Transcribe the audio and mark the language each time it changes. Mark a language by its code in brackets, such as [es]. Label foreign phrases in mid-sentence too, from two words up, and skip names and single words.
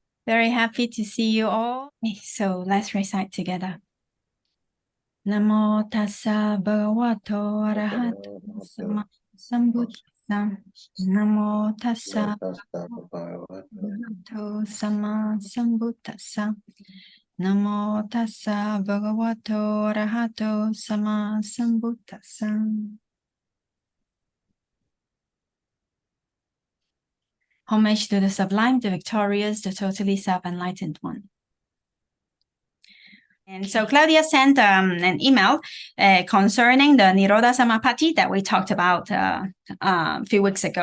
[en] Very happy to see you all. So let's recite together. [pi] Namo tassa bhagavato arahato sambuddhassa. Namo tassa bhagavato sambuddhassa. Namo tassa bhagavato arahato sambuddhassa. [en] Homage to the sublime, the victorious, the totally self-enlightened one. And so Claudia sent an email concerning the [pi] Nirodha Samapatti [en] that we talked about a few weeks ago.